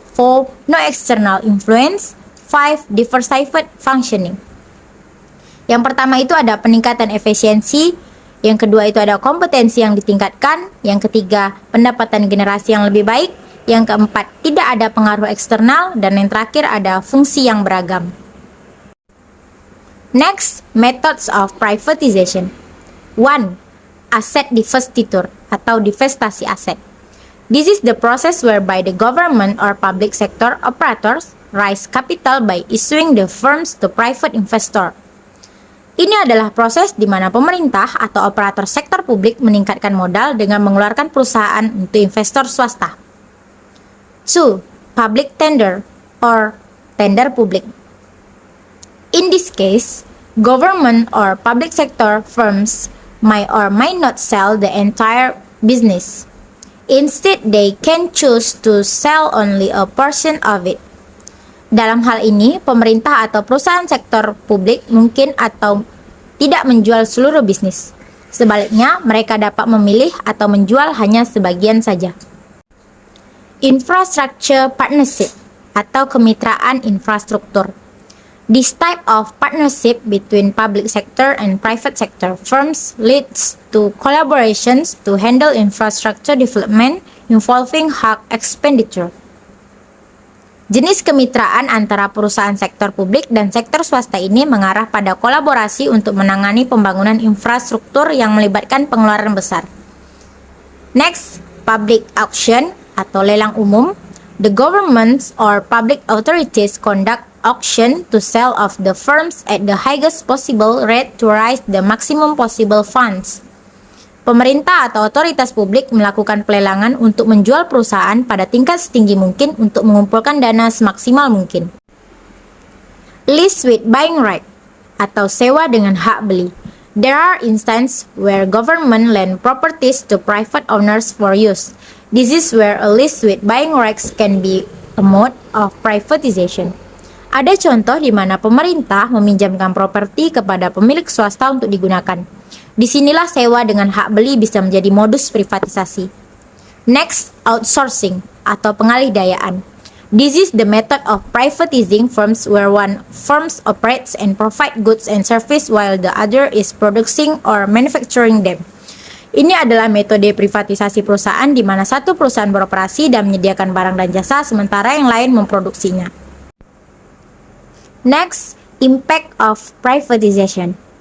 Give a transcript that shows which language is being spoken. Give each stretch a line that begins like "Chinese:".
English: 4. No external influence. 5. Diversified functioning.
Indonesian: Yang pertama itu ada peningkatan efisiensi, yang kedua itu ada kompetensi yang ditingkatkan, yang ketiga pendapatan generasi yang lebih baik, yang keempat tidak ada pengaruh eksternal, dan yang terakhir ada fungsi yang beragam.
English: Next, methods of privatization. 1. Asset divestiture
Indonesian: atau divestasi aset.
English: This is the process whereby the government or public sector operators raise capital by issuing the firms to private investor.
Indonesian: Ini adalah proses di mana pemerintah atau operator sektor publik meningkatkan modal dengan mengeluarkan perusahaan untuk investor swasta.
English: 2. Public tender or tender publik. In this case, government or public sector firms may or may not sell the entire business. Instead, they can choose to sell only a portion of it.
Indonesian: Dalam hal ini, pemerintah atau perusahaan sektor publik mungkin atau tidak menjual seluruh bisnis. Sebaliknya, mereka dapat memilih atau menjual hanya sebagian saja.
English: Infrastructure partnership
Indonesian: atau kemitraan infrastruktur.
English: This type of partnership between public sector and private sector firms leads to collaborations to handle infrastructure development involving high expenditure.
Indonesian: Jenis kemitraan antara perusahaan sektor publik dan sektor swasta ini mengarah pada kolaborasi untuk menangani pembangunan infrastruktur yang melibatkan pengeluaran besar.
English: Next, public auction
Indonesian: atau lelang umum.
English: The governments or public authorities conduct auction to sell off the firms at the highest possible rate to raise the maximum possible funds.
Indonesian: Pemerintah atau otoritas publik melakukan pelelangan untuk menjual perusahaan pada tingkat setinggi mungkin untuk mengumpulkan dana semaksimal mungkin.
English: Lease with buying right
Indonesian: atau sewa dengan hak beli.
English: There are instances where government lend properties to private owners for use. This is where a lease with buying rights can be a mode of privatization.
Indonesian: Ada contoh di mana pemerintah meminjamkan properti kepada pemilik swasta untuk digunakan. Disinilah sewa dengan hak beli bisa menjadi modus privatisasi.
English: Next, outsourcing
Indonesian: atau pengalih-dayaan.
English: This is the method of privatizing firms where one firm operates and provide goods and service while the other is producing or manufacturing them.
Indonesian: Ini adalah metode privatisasi perusahaan di mana satu perusahaan beroperasi dan menyediakan barang dan jasa sementara yang lain memproduksinya.
English: Next, impact of privatization.